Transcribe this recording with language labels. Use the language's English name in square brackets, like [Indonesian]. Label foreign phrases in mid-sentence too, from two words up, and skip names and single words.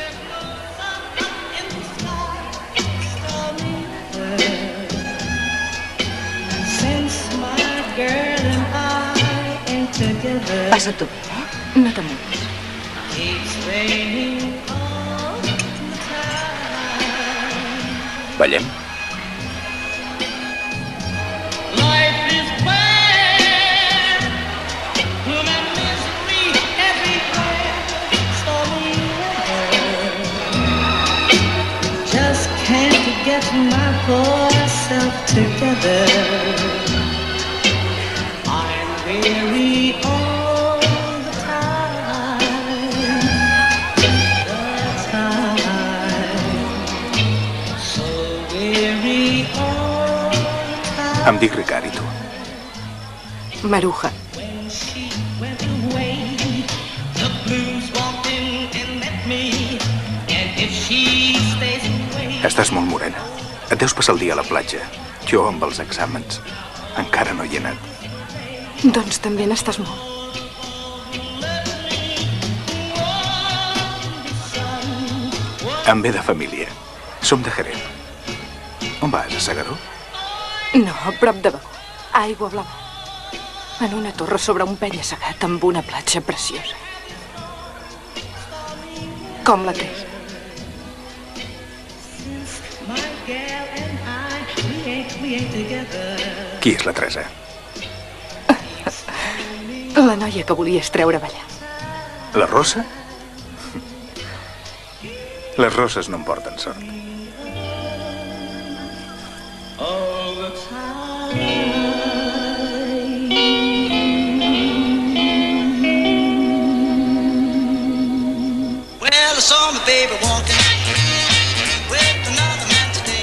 [Catalan] Passa tu, No t'amoïnis. Ballem? [English] Just can't get my poor self together. I'm weary all the time. So weary all the time. [Catalan] Em dic Ricard, i tu? Maruja. [English] When she went away, the blues walked in and met me. And if she stays away, [Catalan] Estàs molt morena. Et deus passar el dia a la platja. Jo, amb els exàmens, encara no hi he anat. Doncs també n'estàs molt. Em ve de família. Som de Jerez. On vas, a Segaró? No, a prop de Begú. A Aigua Blava. En una torre sobre un penya-segat amb una platja preciosa. Com la Teresa. [English] my gal and we ain't together. [Catalan] Qui és la Teresa? La noia que volies treure a ballar. La Rosa? Les roses no em porten sort. [English] All the time. Well, I saw my baby walking with another man today.